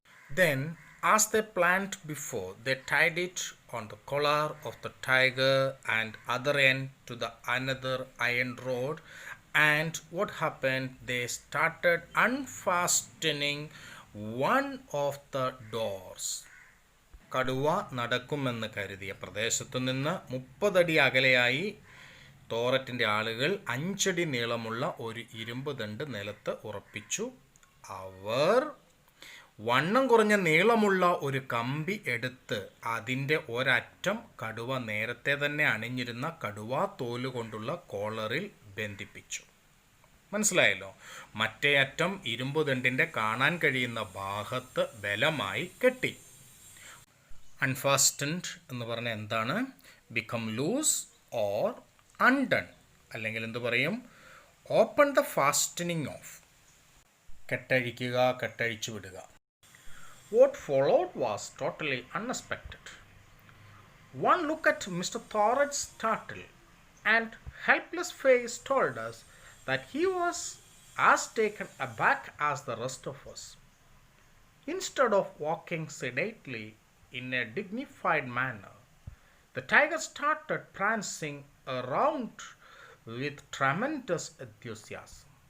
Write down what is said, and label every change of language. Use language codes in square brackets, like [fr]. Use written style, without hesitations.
[en] Then, as they planned before, they tied it on the collar of the tiger and other end to the another iron rod. And what happened? They started unfastening one of the doors. [ml] കടുവ നടക്കുമെന്ന് കരുതിയ പ്രദേശത്തു നിന്ന് 30 അടി അകലെയായി തോററ്റിൻ്റെ ആളുകൾ 5 അടി നീളമുള്ള ഒരു ഇരുമ്പ് ദണ്ട് നിലത്ത് ഉറപ്പിച്ചു. അവർ വണ്ണം കുറഞ്ഞ നീളമുള്ള ഒരു കമ്പി എടുത്ത് അതിൻ്റെ ഒരറ്റം കടുവ നേരത്തെ തന്നെ അണിഞ്ഞിരുന്ന കടുവാ തോല് കൊണ്ടുള്ള കോളറിൽ ബന്ധിപ്പിച്ചു. മനസ്സിലായല്ലോ? മറ്റേ അറ്റം ഇരുമ്പ് ദണ്ടിൻ്റെ കാണാൻ കഴിയുന്ന ഭാഗത്ത് ബലമായി കെട്ടി. [en] unfastened [ml] എന്ന് പറഞ്ഞാൽ എന്താണ്? [en] become loose or undone, [ml] അല്ലെങ്കിൽ എന്ത് പറയും? [en] open the fastening off, [ml] കെട്ടഴിക്കുക, കെട്ടഴിച്ചു വിടുക. [en] What followed was totally unexpected. One look at Mr. Thoret's startled and helpless face told us that he was as taken aback as the rest of us. Instead of walking sedately in a dignified manner, the tiger started prancing around with tremendous enthusiasm.